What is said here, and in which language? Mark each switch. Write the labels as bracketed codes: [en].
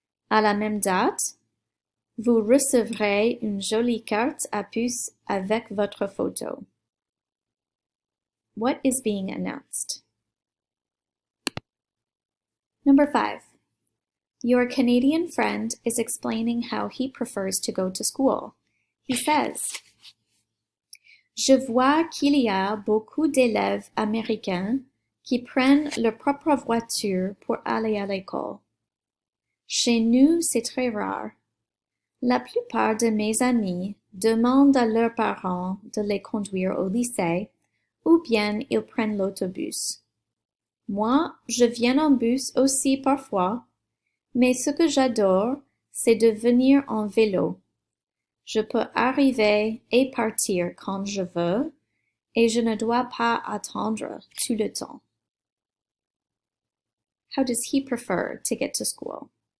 [fr] À la même date, vous recevrez une jolie carte à puce avec votre photo. [en] What is being announced? Number 5. Your Canadian friend is explaining how he prefers to go to school. He says, [fr] "Je vois qu'il y a beaucoup d'élèves américains qui prennent leur propre voiture pour aller à l'école. Chez nous, c'est très rare. La plupart de mes amis demandent à leurs parents de les conduire au lycée ou bien ils prennent l'autobus. Moi, je viens en bus aussi parfois, mais ce que j'adore, c'est de venir en vélo. Je peux arriver et partir quand je veux, et je ne dois pas attendre tout le temps. [en] How does he prefer to get to school?